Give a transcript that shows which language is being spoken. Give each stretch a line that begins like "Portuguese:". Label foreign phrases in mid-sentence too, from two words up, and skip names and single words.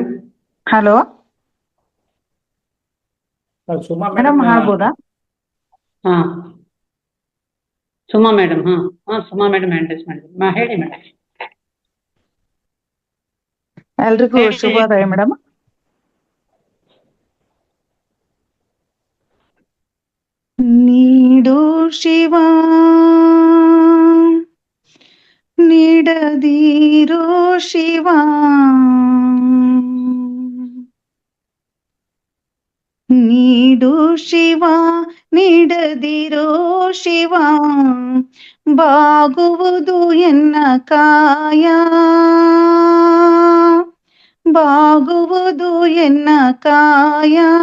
Kannada: ಹಲೋ ಸುಮಾ ಮೇಡಮ್, ಹಾಡ್ಬೋದಾ? ಹಾ ಸುಮಾ ಮೇಡಮ್. ಹಾ ಸುಮಾ ಮೇಡಮ್
English: hand raise
Kannada: ಮಾಡಿದ್ರು. ಹೇಳಿ ಮೇಡಮ್. ಎಲ್ರಿಗೂ ಶುಭೋದಯ ಮೇಡಮ್. ನೀಡು ಶಿವ ನೀಡದಿರೋ ಶಿವ, ನೀಡು ಶಿವ ನೀಡದಿರೋ ಶಿವ, ಬಾಗುವುದು ಎನ್ನ ಕಾಯ, ಬಾಗುವುದು ಎನ್ನ ಕಾಯ.